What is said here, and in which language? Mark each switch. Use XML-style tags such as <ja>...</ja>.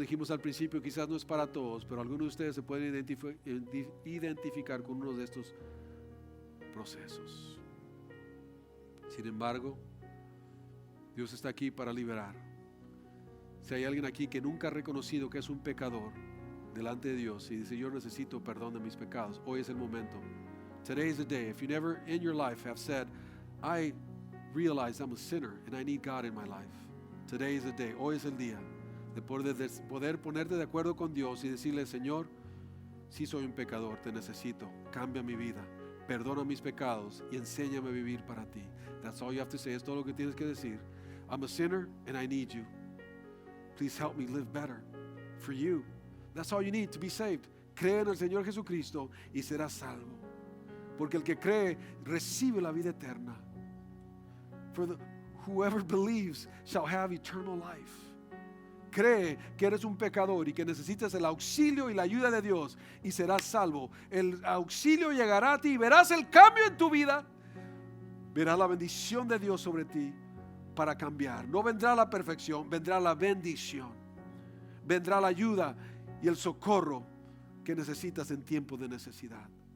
<es>Dijimos al principio, quizás no es para todos, pero algunos de ustedes se pueden identificar con uno de estos procesos. Sin embargo, Dios está aquí para liberar. Si hay alguien aquí que nunca ha reconocido que es un pecador delante de Dios y dice, yo necesito perdón de mis pecados, hoy es el momento.</es> <en>Today is the day. If you never in your life have said, I realize I'm a sinner and I need God in my life, today is the day.</en> <es>Hoy es el día de poder ponerte de acuerdo con Dios y decirle, Señor, sí soy un pecador, te necesito, cambia mi vida, perdona mis pecados y enséñame a vivir para ti.</es> <en>That's all you have to say.</en> <es>Es todo lo que tienes que decir.</es> <en>I'm a sinner and I need you. Please help me live better for you. That's all you need to be saved.</en> <es>Cree en el Señor Jesucristo y serás salvo. Porque el que cree recibe la vida eterna.</es> <en>Whoever believes shall have eternal life.</en> <es>Cree que eres un pecador y que necesitas el auxilio y la ayuda de Dios y serás salvo. El auxilio llegará a ti y verás el cambio en tu vida. Verás la bendición de Dios sobre ti para cambiar. No vendrá la perfección, vendrá la bendición. Vendrá la ayuda y el socorro que necesitas en tiempo de necesidad.</es>